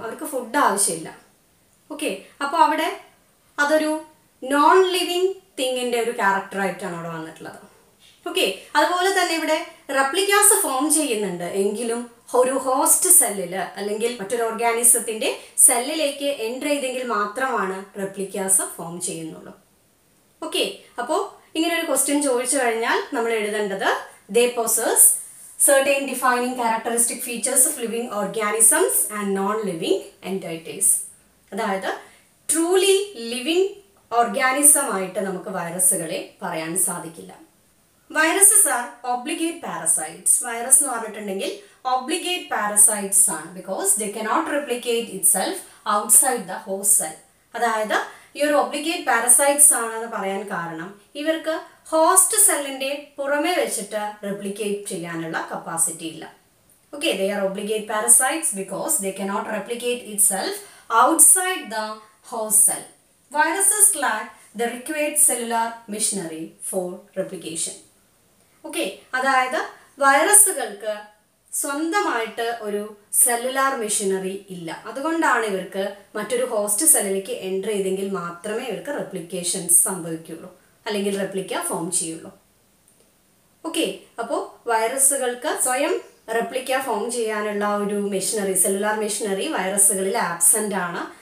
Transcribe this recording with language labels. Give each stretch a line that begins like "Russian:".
Malayalam: അവർക്ക് ഫുഡ് ആവശ്യമില്ല. ഓക്കെ, അപ്പോൾ അവിടെ അതൊരു നോൺ ലിവിങ് തിങ്ങിൻ്റെ ഒരു ക്യാരക്ടറായിട്ടാണ് അവിടെ വന്നിട്ടുള്ളത്. ഓക്കെ, അതുപോലെ തന്നെ ഇവിടെ റെപ്ലിക്കാസ് ഫോം ചെയ്യുന്നുണ്ട് എങ്കിലും ഒരു ഹോസ്റ്റ് സെല്ലിൽ അല്ലെങ്കിൽ മറ്റൊരു ഓർഗാനിസത്തിൻ്റെ സെല്ലിലേക്ക് എൻ്റർ ചെയ്തെങ്കിൽ മാത്രമാണ് റെപ്ലിക്കാസ് ഫോം ചെയ്യുന്നുള്ളൂ. ഓക്കെ, അപ്പോൾ ഇങ്ങനെ ഒരു ക്വസ്റ്റ്യൻ ചോദിച്ചു കഴിഞ്ഞാൽ നമ്മൾ എഴുതേണ്ടത്
English: they possess certain defining characteristic features of living organisms and non-living entities.
Malayalam: അതായത് ട്രൂലി ലിവിങ് ഓർഗാനിസം ആയിട്ട് നമുക്ക് വൈറസുകളെ പറയാൻ സാധിക്കില്ല.
English: Viruses are obligate parasites.
Malayalam: Virus എന്ന് പറഞ്ഞിട്ടുണ്ടെങ്കിൽ ഒബ്ലിഗേറ്റ് പാരസൈറ്റ്സ് ആണ്.
English: Because they cannot replicate itself outside the host cell.
Malayalam: അതായത് ഈ ഒരു ഒബ്ലിഗേറ്റ് പാരസൈറ്റ്സ് ആണെന്ന് പറയാൻ കാരണം ഇവർക്ക് ഹോസ്റ്റ് സെല്ലിൻ്റെ പുറമെ വെച്ചിട്ട് റെപ്ലിക്കേറ്റ് ചെയ്യാനുള്ള കപ്പാസിറ്റി ഇല്ല.
English: Okay, they are obligate parasites because they cannot replicate itself outside the host cell. Viruses lack the required cellular machinery for replication.
Malayalam: Okay, അതായത് വൈറസുകൾക്ക് സ്വന്തമായിട്ട് ഒരു സെല്ലുലാർ മെഷീനറി ഇല്ല. അതുകൊണ്ടാണ് ഇവർക്ക് മറ്റൊരു ഹോസ്റ്റ് സെല്ലിലേക്ക് എൻ്റർ ചെയ്തെങ്കിൽ മാത്രമേ ഇവർക്ക് റെപ്ലിക്കേഷൻസ് സംഭവിക്കുള്ളൂ, അല്ലെങ്കിൽ റെപ്ലിക്ക ഫോം ചെയ്യുള്ളൂ. ഓക്കെ, അപ്പോൾ വൈറസുകൾക്ക് സ്വയം റെപ്ലിക്ക ഫോം ചെയ്യാനുള്ള ഒരു മെഷീനറി, സെല്ലുലാർ മെഷീനറി വൈറസുകളിൽ ആബ്സെൻ്റ് ആണ്.